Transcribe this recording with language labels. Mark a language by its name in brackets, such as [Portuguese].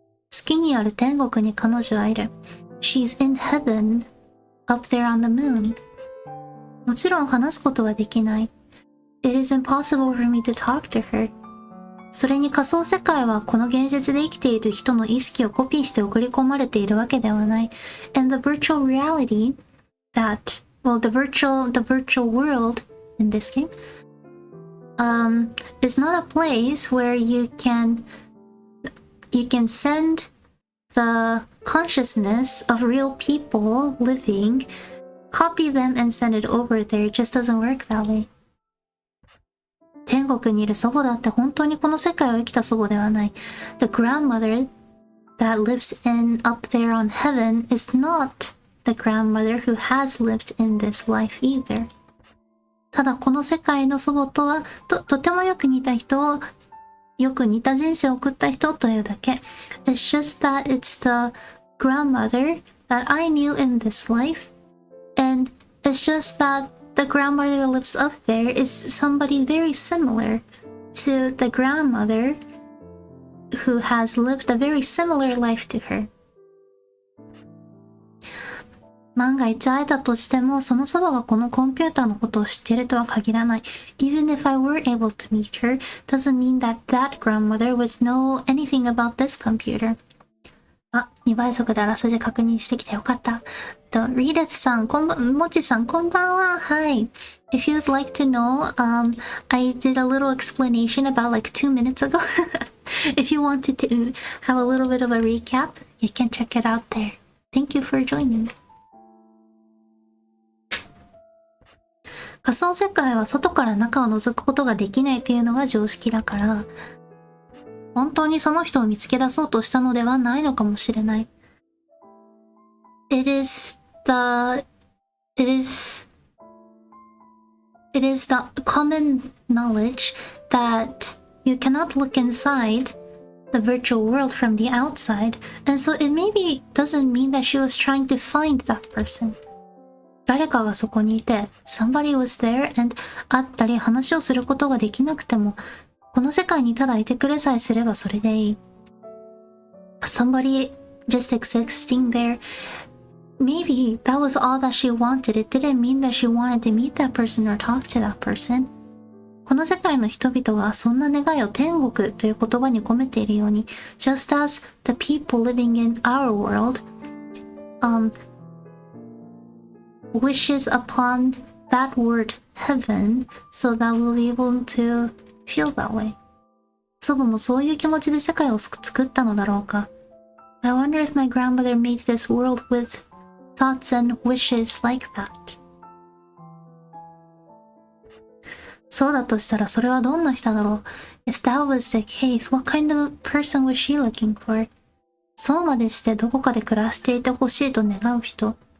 [Japanese] 月にある天国に彼女はいる。 [English] She's in heaven, up there on the moon. [Japanese] もちろん話すことはできない。 [English] It is impossible for me to talk to her. [Japanese] それに仮想世界はこの現実で生きている人の意識をコピーして送り込まれているわけではない。 [English] And the virtual reality that, well, the virtual world in this game, is not a place where you can send the consciousness of real people living, copy them and send it over there. It just doesn't work that way. [Japanese] 天国にいる祖母だって本当にこの世界を生きた祖母ではない。 [English] The grandmother that lives up there on heaven is not the grandmother who has lived in this life either. [Japanese] ただこの世界の祖母とはとてもよく似た人を、よく似た人生を送った人というだけ。 [English] It's just that it's the grandmother that I knew in this life, and it's just that the grandmother that lives up there is somebody very similar to the grandmother who has lived a very similar life to her. [Japanese] 万が一会えたとしても、その祖母がこのコンピューターのことを知っているとは限らない。 [English] Even if I were able to meet her, doesn't mean that that grandmother would know anything about this computer. [Japanese] あ、2倍速であらすじ確認してきてよかった。リーデスさん、もちさん、こんばんは。はい。 [English] If you'd like to know, I did a little explanation about like 2 minutes ago. If you wanted to have a little bit of a recap, you can check it out there. Thank you for joining. [Japanese] 仮想世界は外から中を覗くことができないというのが常識だから、本当にその人を見つけ出そうとしたのではないのかもしれない。 [English] It is the common knowledge that you cannot look inside the virtual world from the outside, and so it maybe doesn't mean that she was trying to find that person. [Japanese] 誰かがそこにいて、 [English] somebody was there and [Japanese] 会ったり話をすることができなくても、この世界にただいてくれさえすればそれでいい。 [English] Somebody just existing there, maybe that was all that she wanted. It didn't mean that she wanted to meet that person or talk to that person. [Japanese] この世界の人々がそんな願いを天国という言葉に込めているように、 [English] just as the people living in our world, wishes upon that word heaven so that we'll be able to feel that way. [Japanese] 祖母もそういう気持ちで世界を作ったのだろうか。 [English] I wonder if my grandmother made this world with thoughts and wishes like that. [Japanese] そうだとしたらそれはどんな人だろう。 [English] If that was the case, what kind of person was she looking for? [Japanese] そうまでしてどこかで暮らしていてほしいと願う人。